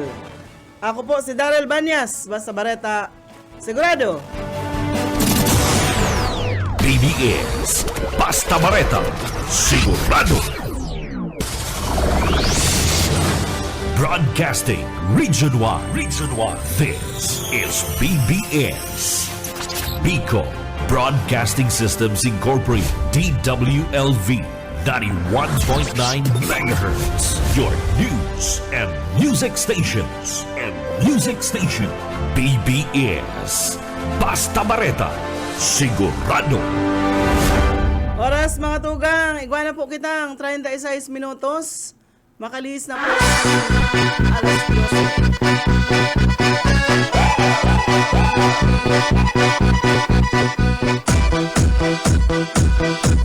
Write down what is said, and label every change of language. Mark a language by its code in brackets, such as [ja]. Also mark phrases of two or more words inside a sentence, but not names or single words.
[bik] Ako po si Daryl Banyas, basta bareta, sigurado. BBS, basta bareta, sigurado. [en] Broadcasting Region 1. This is BBS. Bico Broadcasting Systems Incorporated, DWLV, 91.9 MHz. Your news and music stations. [bik] BBS. Basta bareta, sigurado. Oras mga tugang, igwana po kitang 36 minutos. Makalihis na po alas 12.